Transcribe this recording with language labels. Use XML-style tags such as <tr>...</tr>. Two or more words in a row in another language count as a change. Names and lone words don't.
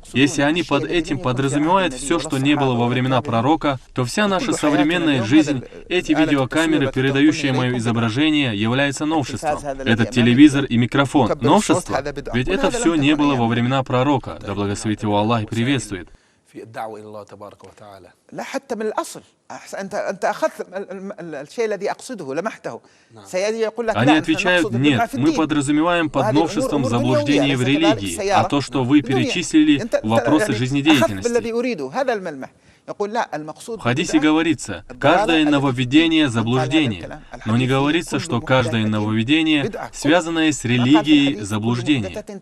<ru>Если они под этим подразумевают все, что не было во времена пророка, то вся наша современная жизнь, эти видеокамеры, передающие мое изображение, является новшеством. Этот телевизор и микрофон — новшество? Ведь это все не было во времена пророка, да благословит его Аллах и приветствует.</ru> <ar>في الدعوة إلى الله تبارك وتعالى. لا حتى من الأصل أنت أخذت الشيء الذي أقصده لمحته. سيأتي يقول لك</ar> <ru>Они отвечают: нет, мы подразумеваем под новшеством заблуждение в религии, а то, что вы перечислили, вопросы жизнедеятельности. В хадисе говорится: каждое нововведение — заблуждение, но не говорится, что каждое нововведение, связанное с религией, — заблуждение.</ru>